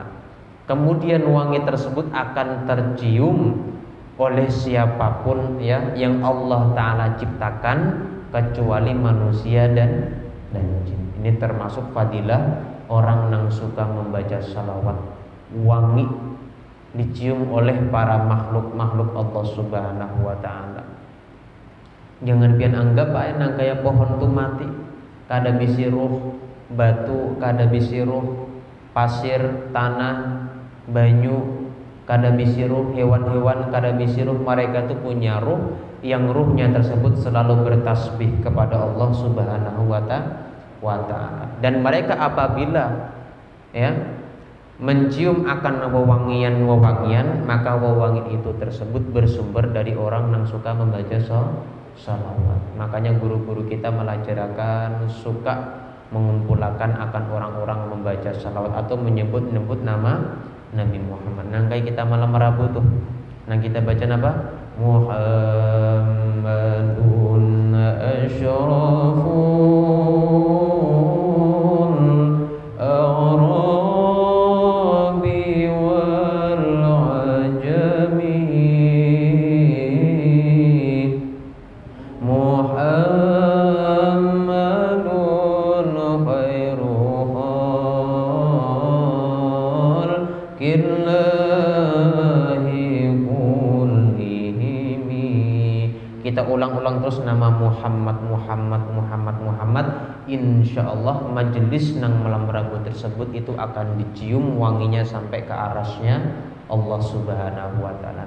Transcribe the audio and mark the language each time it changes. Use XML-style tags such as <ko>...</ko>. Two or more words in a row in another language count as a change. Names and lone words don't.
<id>Kemudian wangi tersebut akan tercium oleh siapapun ya yang Allah ta'ala ciptakan kecuali manusia dan jin. Ini termasuk fadilah orang yang suka membaca salawat. Wangi dicium oleh para makhluk-makhluk Allah</id> <ar>سبحانه وتعالى.</ar> <bjn>Jangan pian anggap nang kayak pohon tuh mati, kada bisi ruh, batu kada bisi ruh, pasir, tanah, banyu kada bisi ruh, hewan-hewan kada bisi ruh.</bjn> <id>Mereka tuh punya ruh yang ruhnya tersebut selalu bertasbih kepada Allah</id> <ar>سبحانه وتعالى.</ar> <id>Dan mereka apabila ya mencium akan wewangian, maka wewangian itu tersebut bersumber dari orang yang suka membaca salawat. Makanya guru-guru kita melajarakan suka mengumpulkan akan orang-orang membaca salawat atau menyebut-nyebut nama Nabi Muhammad. Nah kayak kita malam Rabu tuh, nah kita baca apa?</id> <ar>محمد أشرف الأعراب والعجم محمد خير خلق الله كلهم.</ar> <id>Kita ulang-ulang terus nama Muhammad. Insyaallah majelis nang malam Rabu tersebut itu akan dicium wanginya sampai ke arasnya Allah</id> <ar>سبحانه وتعالى.</ar>